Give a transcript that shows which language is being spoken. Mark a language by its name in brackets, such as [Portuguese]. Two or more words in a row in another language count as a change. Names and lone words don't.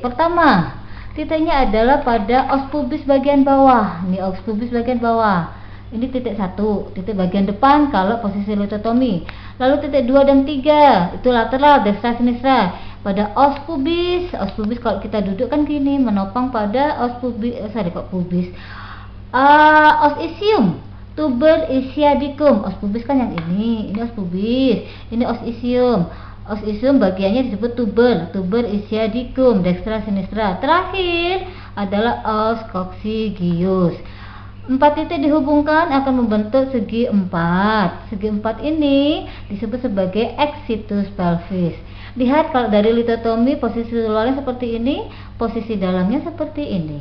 [Indonesian] Pertama, titiknya adalah pada [Latin] os pubis [Indonesian] bagian bawah. Ini [Latin] os pubis [Indonesian] bagian bawah. Ini titik 1, titik bagian depan kalau posisi litotomi. Lalu titik 2 dan 3 itu lateral, [Latin] destra sinistra. [Indonesian] Pada [Latin] os pubis [Indonesian] kalau kita duduk kan gini, menopang pada os pubis, [Latin] os isium, tuber isiadicum. Os pubis [Indonesian] kan yang ini os pubis, ini [Latin] os isium. Os isium [Indonesian] bagiannya disebut [Latin] tuber isiadicum, dextra sinistra. [Indonesian] Terakhir adalah [Latin] os coccygeus. [Indonesian] 4 titik dihubungkan akan membentuk segi 4. Segi 4 ini disebut sebagai [Latin] exitus pelvis. [Indonesian] Lihat kalau dari litotomi posisi luarnya seperti ini, posisi dalamnya seperti ini.